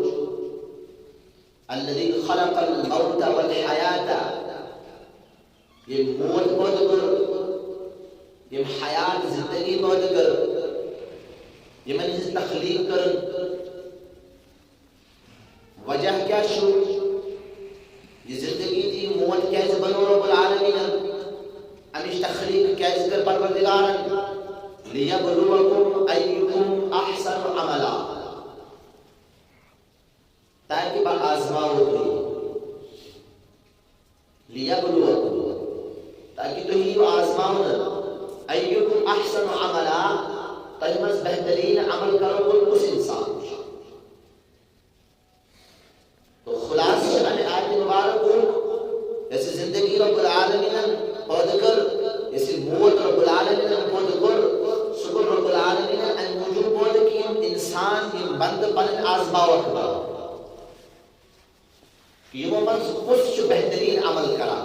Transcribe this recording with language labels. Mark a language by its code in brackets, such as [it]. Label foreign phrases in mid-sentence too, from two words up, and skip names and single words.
[ar] الذی خلق الموت والحیات، [ks] ییٚمۍ موت پٲدٕ کٔر، ییٚمۍ حیات زندگی پٲدٕ کٔر، یِمن ہٕنٛز تخلیٖق کٔرٕن. وجہ کیٛاہ چھُ؟ یہِ زندگی تہٕ یہِ موت کیٛازِ بنوو رۄب العالمیٖنن؟ امِچ تخلیٖق کیٛازِ کٔر پروردگارن؟ [ar] لِیَبلُوَکُم أَیُّکُم أَحْسَنُ عَمَلًا، [ks] تاکہ بہٕ آزماوو تُہۍ. لِیَبلُوَکُم، تاکہ تُہۍ یِیِو آزماونہٕ. [ar] أَیُّکُم أَحْسَنُ عَمَلًا، [ks] تۄہہِ منٛز بہتریٖن عمل کرن وول کُس انسان چھُ؟ تو خلاصہ چھُ امہِ آیتہِ مبارکُک یۄس یہِ زندگی رۄب العالمیٖنن پٲدٕ کٔر، یۄس یہِ موت رۄب العالمیٖنن پٲدٕ کوٚر، سُہ کوٚر رۄب العالمیٖنن امہِ موٗجوٗب پٲدٕ کہِ یِم انسان یِم بندٕ پنٕنۍ آزماوکھ کہ یِمو منٛز کُس چھُ بہتریٖن عمل کران.